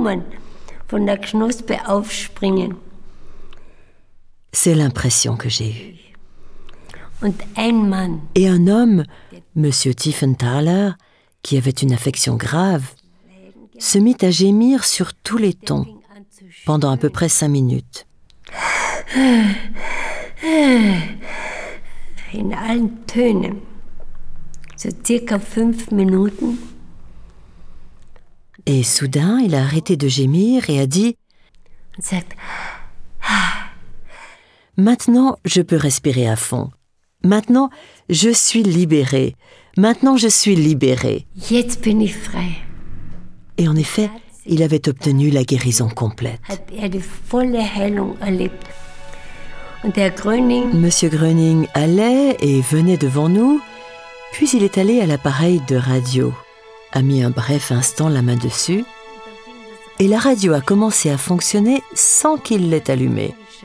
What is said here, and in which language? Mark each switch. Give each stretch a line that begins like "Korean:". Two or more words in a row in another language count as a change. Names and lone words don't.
French: C'est l'impression que j'ai eue. Et un homme, M. Tiefenthaler, qui avait une affection grave, se mit à gémir sur tous les tons pendant à peu près 5 minutes.
German: In allen Tönen, so circa 5 Minuten.
French: Et soudain, il a arrêté de gémir et a dit « Maintenant, je peux respirer à fond. Maintenant, je suis libéré. Maintenant, je suis libéré. »
German: Jetzt bin ich frei.
French: Et en effet, il avait obtenu la guérison complète. Monsieur Gröning allait et venait devant nous, puis il est allé à l'appareil de radio, a mis un bref instant la main dessus, et la radio a commencé à fonctionner sans qu'il l'ait allumée.